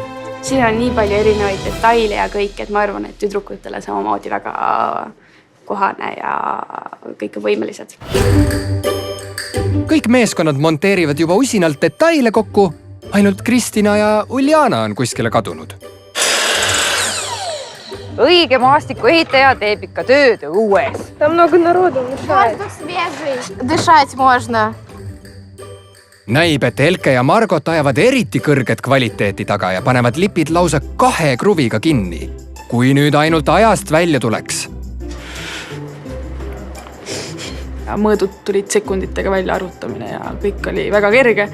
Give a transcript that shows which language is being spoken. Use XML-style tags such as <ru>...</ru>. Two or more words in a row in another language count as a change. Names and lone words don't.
<et>Siin on nii palju erinevaid detaile ja kõik, et ma arvan, et tüdrukutele samamoodi väga kohane ja kõik on võimelised. Kõik meeskonnad monteerivad juba usinalt detaile kokku, ainult Kristina ja Uljana on kuskile kadunud. Õige maastikuehitaja teeb ikka tööd õues.</et> <ru>Там много народу мешает. Дышать можно.</ru> <et>Näib, et Elke ja Margot ajavad eriti kõrget kvaliteeti taga ja panevad lipid lausa 2 kruviga kinni. Kui nüüd ainult ajast välja tuleks. Mõõdud tulid sekunditega välja arvutamine ja kõik oli väga kerge.</et>